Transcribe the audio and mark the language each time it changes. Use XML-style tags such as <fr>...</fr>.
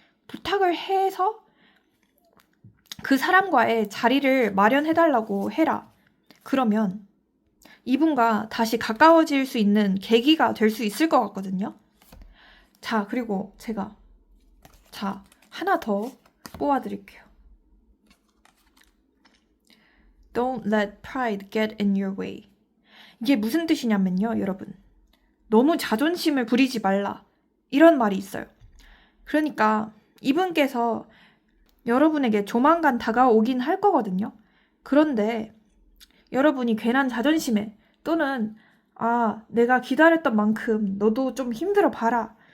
<ko>부탁을 해서 그 사람과의 자리를 마련해달라고 해라. 그러면 이분과 다시 가까워질 수 있는 계기가 될 수 있을 것 같거든요. 자, 그리고 제가 하나 더 뽑아드릴게요.</ko> <en>Don't let pride get in your way.</en> <ko>이게 무슨 뜻이냐면요, 여러분. 너무 자존심을 부리지 말라. 이런 말이 있어요. 그러니까 이분께서 여러분에게 조만간 다가오긴 할 거거든요. 그런데 여러분이 괜한 자존심에 또는 내가 기다렸던 만큼 너도 좀 힘들어 봐라.</ko>